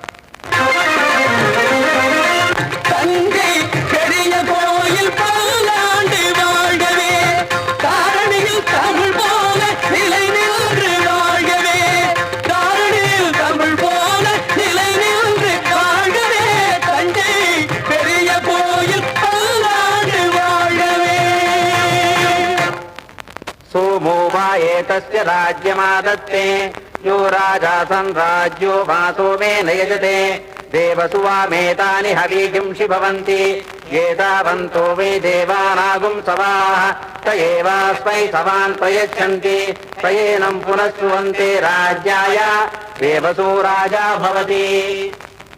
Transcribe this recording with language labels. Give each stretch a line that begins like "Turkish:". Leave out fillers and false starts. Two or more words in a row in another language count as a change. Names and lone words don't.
Tamil: தஞ்சை பெரிய கோயில் பல்லாண்டு வாழ்கவே தாரணியில் தமிழ் போல நிலை நின்று வாழ்கவே தாரணியில் தமிழ் போல நிலை நின்று வாழ்கவே தஞ்சை பெரிய கோயில் பல்லாண்டு வாழ்கவே
Sanskrit: सोमो वा एतस्य राज्यमादत्ते यो राजा संराज्यो वा सोमेन यजते देवसुवामेतानि हवीगिंषि भवन्ति एतावन्तो वै देवानागुं सवाः स एवास्मै सवान् प्रयच्छन्ति प्रयेनं पुनः सुवन्ते राज्याय देवसो राजा भवति।